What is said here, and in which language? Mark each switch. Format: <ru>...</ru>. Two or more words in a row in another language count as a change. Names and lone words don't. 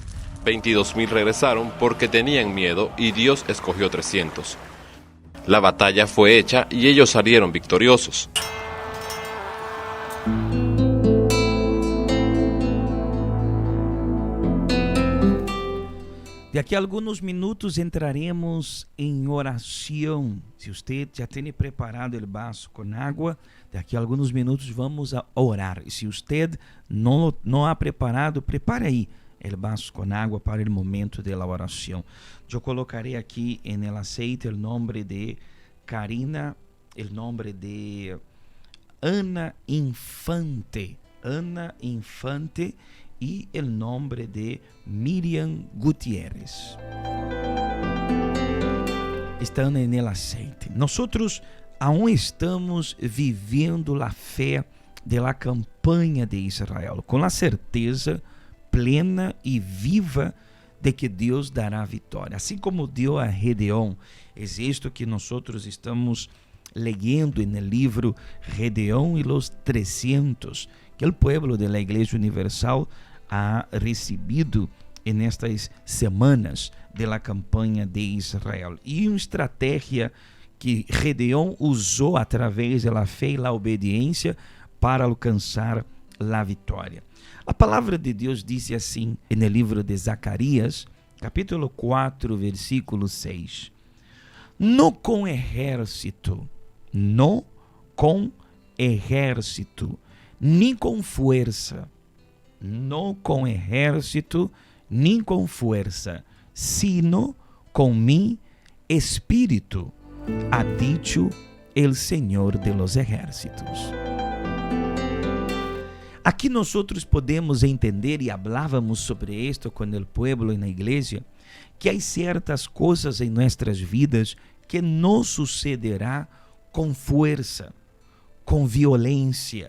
<es>22,000 regresaron porque tenían miedo y Dios escogió 300. La batalla fue hecha y ellos salieron victoriosos.</es> <pt>De aqui a alguns minutos entraremos em oração. Se você já tem preparado o vaso com água, daqui a alguns minutos</pt> <es>vamos a orar.</es> <pt>E se você não ha preparado, prepare aí o vaso com água para o momento da oração. Eu colocarei aqui em</pt> <es>el aceite</es> <pt>o nome de Karina, o nome de Ana Infante. Ana Infante.</pt> <es>Y el nombre de Miriam Gutiérrez. Están en el aceite. Nosotros aún estamos viviendo la fe de la campanha de Israel, con la certeza plena y viva de que Dios dará vitória.</es> <pt>Assim como</pt> <es>dio a Gedeón, es esto que nosotros estamos leyendo en el libro Gedeón y los 300, que</es> <pt>o povo da</pt> <es>Igreja Universal ha recebido en estas semanas de la campanha de Israel.</es> <pt>E uma estratégia que Gedeón usou através da fé e da obediência para alcançar a vitória. A palavra de Deus diz assim no livro de Zacarias, capítulo 4, versículo 6. Não com exército, nem com força, não com exército, nem com força, sino com mi espírito,</pt> <es>ha dicho el Senhor de los ejércitos.</es> <pt>Aqui nós podemos entender, e falávamos sobre isto com o povo e na igreja, que há certas coisas em nossas vidas que não sucederá com força, com violência.</pt>